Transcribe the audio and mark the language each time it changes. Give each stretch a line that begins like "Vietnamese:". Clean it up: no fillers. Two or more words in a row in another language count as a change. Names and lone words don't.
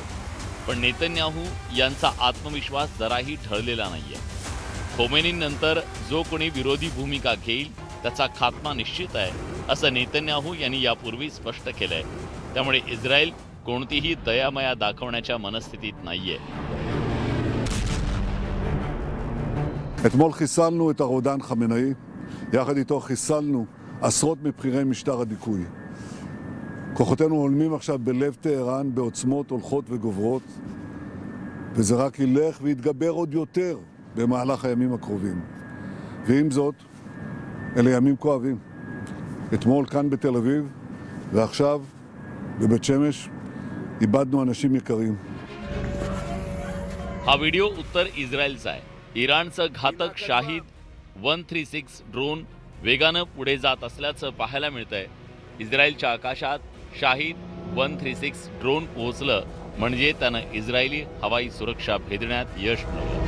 Marathi: पण नेतन्याहू यांचा आत्मविश्वास जराही ढळलेला नाहीये. खोमेनींनंतर जो कोणी विरोधी भूमिका घेईल त्याचा खात्मा निश्चित आहे, असं नेतन्याहू यांनी यापूर्वी स्पष्ट केलंय. त्यामुळे इस्रायल कोणतीही दयामया दाखवण्याच्या मनस्थितीत नाहीये.
Hebrew: אתמול חיסלנו את הרודן חמינאי, יחד איתו חיסלנו עשרות מבכירי משטר הדיכוי. כוחותינו הולמים עכשיו בלב טהרן בעוצמות הולכות וגוברות, וזה רק ילך ויתגבר עוד יותר במהלך הימים הקרובים. ועם זאת, אלה ימים כואבים. אתמול כאן בתל אביב, ועכשיו בבית שמש, איבדנו אנשים יקרים.
Marathi: हा व्हिडिओ उत्तर इस्रायलचा आहे. इराणचं घातक शाहीद 136 ड्रोन वेगानं पुढे जात असल्याचं पाहायला मिळतंय. इस्रायलच्या आकाशात शाहीद 136 ड्रोन पोहोचलं म्हणजे त्यानं इस्रायली हवाई सुरक्षा भेदण्यात यश मिळवलं.